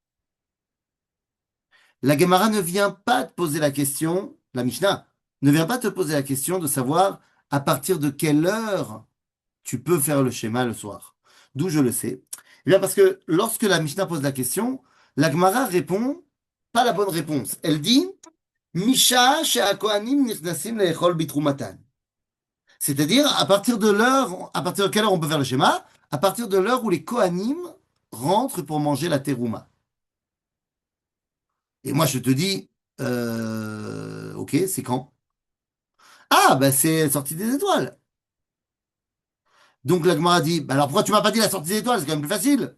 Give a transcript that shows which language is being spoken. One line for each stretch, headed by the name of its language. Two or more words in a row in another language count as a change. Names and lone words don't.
French: La Gemara ne vient pas te poser la question, la Mishnah ne vient pas te poser la question de savoir à partir de quelle heure tu peux faire le schéma le soir. D'où je le sais? Eh bien parce que lorsque la Mishnah pose la question, la Gemara répond pas la bonne réponse. Elle dit
Hebrew: משעה שהכהנים נכנסים לאכול בתרומתן.
French: C'est-à-dire à partir de l'heure, à partir de quelle heure on peut faire le schéma? À partir de l'heure où les Kohanim rentrent pour manger la terouma. Et moi je te dis, ok, c'est quand? Ah, ben c'est la sortie des étoiles. Donc la Gemara dit, bah alors pourquoi tu m'as pas dit la sortie des étoiles? C'est quand même plus facile.